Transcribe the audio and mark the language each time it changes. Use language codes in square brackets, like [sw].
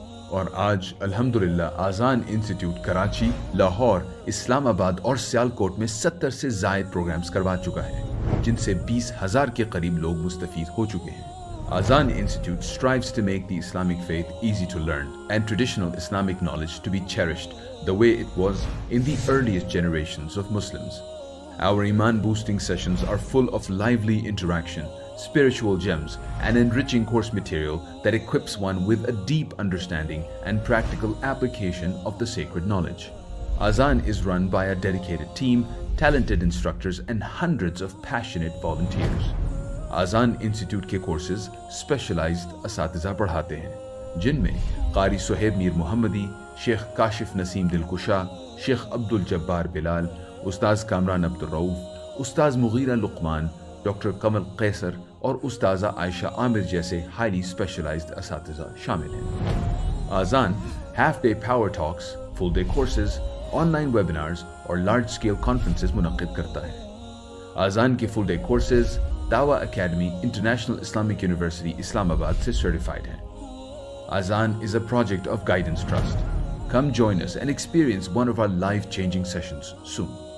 [ur] اور آج الحمدللہ آذان انسٹیٹیوٹ کراچی، لاہور، اسلام آباد اور سیالکوٹ میں 70 سے زائد پروگرامز کروا چکا ہے، جن سے 20,000 کے قریب لوگ مستفید ہو چکے ہیں۔ [en] Azan Institute strives to make the Islamic faith easy to learn and traditional Islamic knowledge to be cherished the way it was in the earliest generations of Muslims. Our Iman boosting sessions are full of lively interaction, spiritual gems, and enriching course material that equips one with a deep understanding and practical application of the sacred knowledge. Azan is run by a dedicated team, talented instructors, and hundreds of passionate volunteers. [ur] آذان institute کے courses specialised اساتذہ پڑھاتے ہیں، جن میں قاری صہیب میر محمدی، شیخ کاشف نسیم دلکشا، شیخ عبد الجبار بلال، استاذ کامران عبدالرؤوف، استاذ مغیرہ لقمان، ڈاکٹر کمل قیصر اور استاذہ عائشہ عامر جیسے ہائیلی اسپیشلائزڈ اساتذہ شامل ہیں۔ آذان half day power talks, full day courses, on line webinars اور لارج اسکیل کانفرنسز منعقد کرتا ہے۔ آذان کے فل ڈے کورسز دعویٰ اکیڈمی انٹرنیشنل اسلامک یونیورسٹی اسلام آباد سے سرٹیفائڈ ہیں۔ [en] Azan is a project of Guidance Trust. Come join us and experience one of our life-changing sessions soon.